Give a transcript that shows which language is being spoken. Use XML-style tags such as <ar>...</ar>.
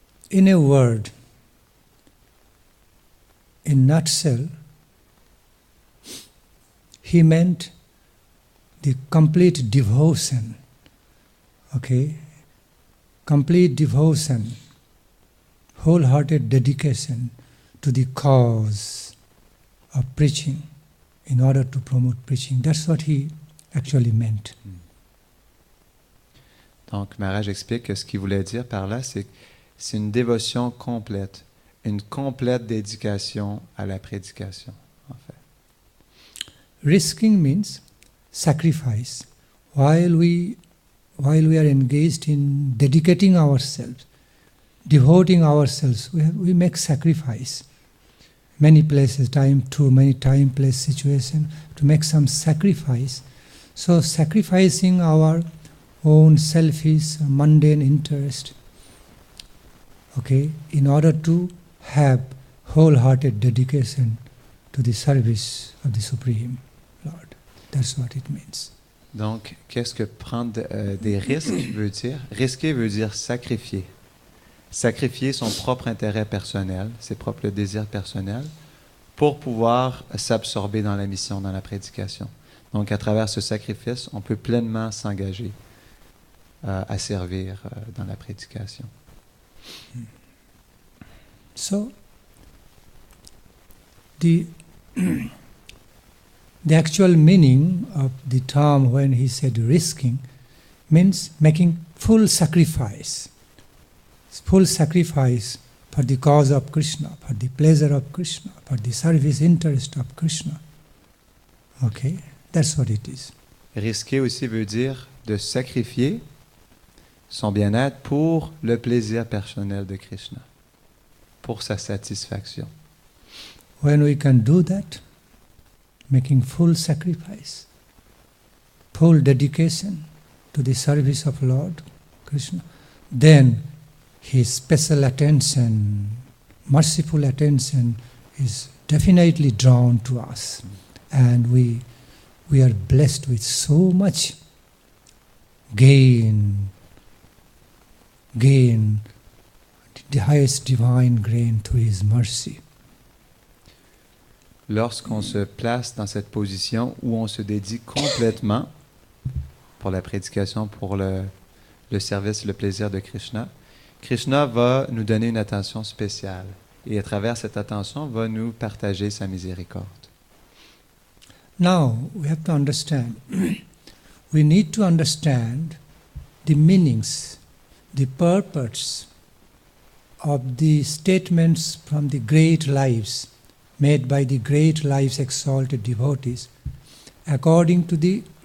<en>In a word, in nutshell, he meant the complete devotion, okay? Complete devotion, wholehearted dedication to the cause of preaching in order to promote preaching. That's what he actually meant.</en> <fr>Donc, Maharaj explique que ce qu'il voulait dire par là, c'est que c'est une dévotion complète, une complète dédication à la prédication, en fait.</fr> <en>Risking means sacrifice. While we are engaged in dedicating ourselves, devoting ourselves, we make sacrifice. Many places, many time, place, situation, to make some sacrifice. So sacrificing our own selfish, mundane interest, okay, in order to have wholehearted dedication to the service of the Supreme Lord. That's what it means.</en> <fr>Donc, qu'est-ce que prendre des risques veut dire? Risquer veut dire sacrifier. Sacrifier son propre intérêt personnel, ses propres désirs personnels, pour pouvoir s'absorber dans la mission, dans la prédication. Donc, à travers ce sacrifice, on peut pleinement s'engager à servir dans la prédication.</fr> <en>So, the actual meaning of the term when he said risking means making full sacrifice for the cause of Krishna, for the pleasure of Krishna, for the service interest of Krishna. Okay, that's what it is.</en> <fr>Risquer aussi veut dire de sacrifier son bien-être pour le plaisir personnel de Krishna, pour sa satisfaction.</fr> <en>When we can do that, making full sacrifice, full dedication to the service of Lord Krishna, then his special attention, merciful attention is definitely drawn to us. And we are blessed with so much gain, the highest divine gain through his mercy.</en> <fr>Lorsqu'on se place dans cette position où on se dédie complètement pour la prédication, pour le service, le plaisir de Krishna, Krishna va nous donner une attention spéciale et à travers cette attention va nous partager sa miséricorde.</fr> <en>Now we have to understand, we need to understand the meanings, the purpose of the statements from the great lives made by the great lives exalted devotees according to the</en>